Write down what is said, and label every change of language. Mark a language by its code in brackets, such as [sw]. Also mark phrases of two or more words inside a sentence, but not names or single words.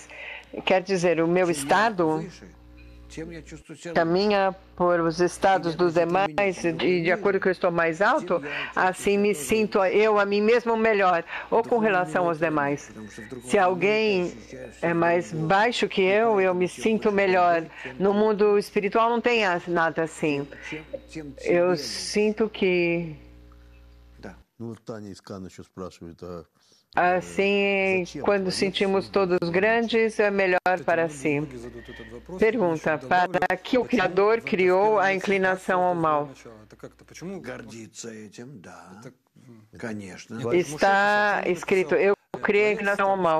[pt] Quer dizer, o meu estado caminha por os estados dos demais e de acordo que eu estou mais alto, assim me sinto eu a mim mesmo melhor, ou com relação aos demais. Se alguém é mais baixo que eu me sinto melhor. No mundo espiritual não tem nada assim. Eu sinto que... [ru] Ну, вот Таня из Канны еще спрашивает, [pt] Assim, quando sentimos todos grandes, é melhor para si. Pergunta, para que o Criador criou a inclinação ao mal? Está escrito, eu criei a inclinação ao mal.